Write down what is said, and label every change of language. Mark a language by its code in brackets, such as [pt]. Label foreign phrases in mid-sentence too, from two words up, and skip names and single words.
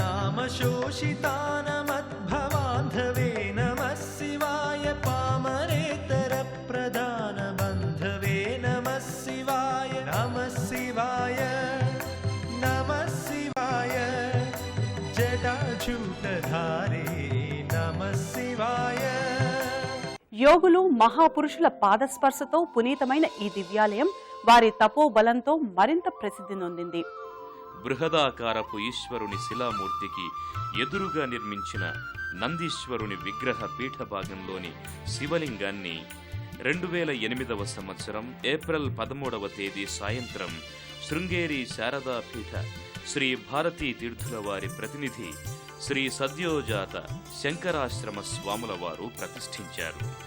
[sa] नामशोषितानमद्भवान्धवे नमः शिवाय पामरेतरप्रदानबन्धवे नमः शिवाय नमः शिवाय नमः शिवाय जटाजूटधारी नमः शिवाय. [te] యోగులు మహాపురుషుల పాదస్పర్శతో పునీతమైన ఈ దివ్యాలయం వారి తపోబలంతో మరింత ప్రసిద్ధి నొందింది. బృహదాకారపు ఈశ్వరుని శిలామూర్తికి ఎదురుగా నిర్మించిన నందీశ్వరుని విగ్రహ పీఠ భాగంలోని శివలింగాన్ని 2008వ సంవత్సరం ఏప్రిల్ 13వ తేదీ సాయంత్రం శృంగేరి శారదా పీఠ శ్రీ భారతీ తీర్థుల వారి ప్రతినిధి శ్రీ సద్యోజాత శంకరాశ్రమ స్వాముల వారు ప్రతిష్ఠించారు.